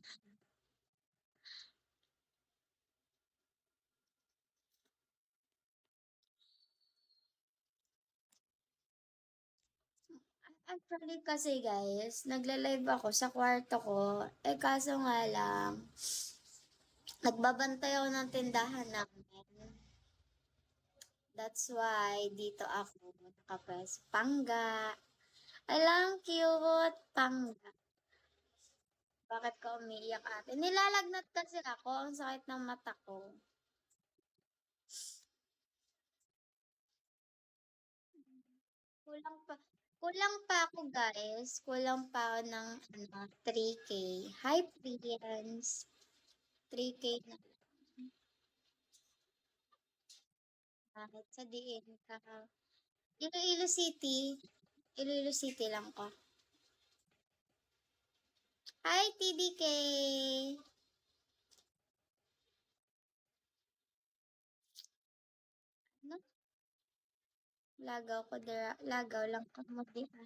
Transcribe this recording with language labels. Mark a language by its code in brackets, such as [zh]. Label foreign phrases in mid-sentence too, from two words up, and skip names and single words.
[tl] Actually kasi guys, nagla-live ako sa kwarto ko. Eh kaso nga lang, nagbabantay ako ng tindahan namin. [en] That's why [tl] dito ako nakapress. [hil] Pangga. Alang cute. Pangga. [tl] Bakit ka umiiyak ate? Nilalagnat kasi ako. Ang sakit ng mata ko. Kulang pa. Kulang pa ako guys. Kulang pa ako ng 3K. [en] Hi friends. [tl] 3K na. [hil] Bakit sa diin ka? Iloilo City. Iloilo City lang ko. [en] Hi TDK. [tl] Ano? [hil] Lagaw ko dira. Lagaw lang ka mo di.